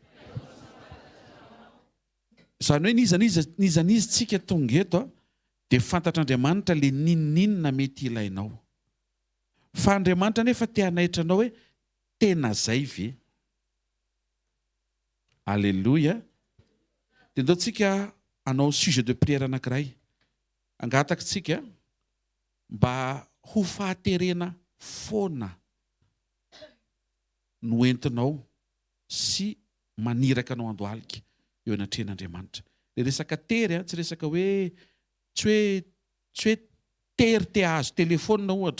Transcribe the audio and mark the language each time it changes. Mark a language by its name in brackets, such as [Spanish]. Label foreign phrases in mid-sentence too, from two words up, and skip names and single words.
[Malagasy] Zany hoe nizanizy tsika tonga eto dia fantatr'Andriamanitra le ninninona mety ilainao. Fa Andriamanitra nefa te hanaitra anao hoe tena zay ve. Alléluia. Dia ndao tsika hanao [French] sujet de prière [Malagasy] anankiray. Angataka tsika mba ho fahaterena foana no entinao sy maniraka anao andohalika eo anatrehan'Andriamanitra. Le resaka tery tsy resaka hoe tsy hoe tery te azo telefona ohatra.